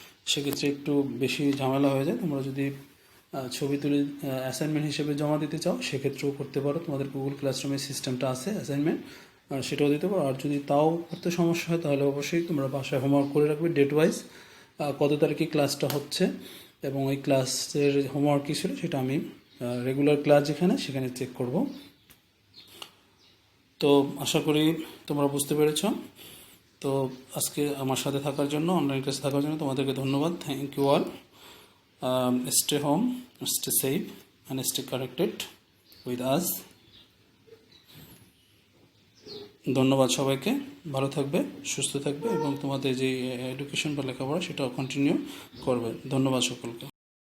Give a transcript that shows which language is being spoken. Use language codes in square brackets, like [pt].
[bn] সেক্ষেত্রে একটু বেশি ঝামেলা হয়ে যায়, তোমরা যদি ছবি তুলে অ্যাসাইনমেন্ট হিসেবে জমা দিতে চাও সেক্ষেত্রেও করতে পারো, তোমাদের গুগল ক্লাসরুমের সিস্টেমটা আছে অ্যাসাইনমেন্ট, সেটাও দিতে পারো। আর যদি তাও করতে সমস্যা হয় তাহলে অবশ্যই তোমরা বাসায় হোমওয়ার্ক করে রাখবে, ডেট ওয়াইজ কত তারিখে ক্লাসটা হচ্ছে এবং ওই ক্লাসের হোমওয়ার্ক কী ছিল সেটা আমি রেগুলার ক্লাস যেখানে সেখানে চেক করব। তো আশা করি তোমরা বুঝতে পেরেছ। তো আজকে আমার সাথে থাকার জন্য, অনলাইন ক্লাসে থাকার জন্য তোমাদেরকে ধন্যবাদ। [en] Thank you all. Stay home, stay safe and stay connected with us. [bn] ধন্যবাদ সবাইকে, ভালো থাকবে, সুস্থ থাকবে এবং তোমাদের যে এডুকেশন বা লেখাপড়া সেটাও কন্টিনিউ করবে। ধন্যবাদ সকলকে।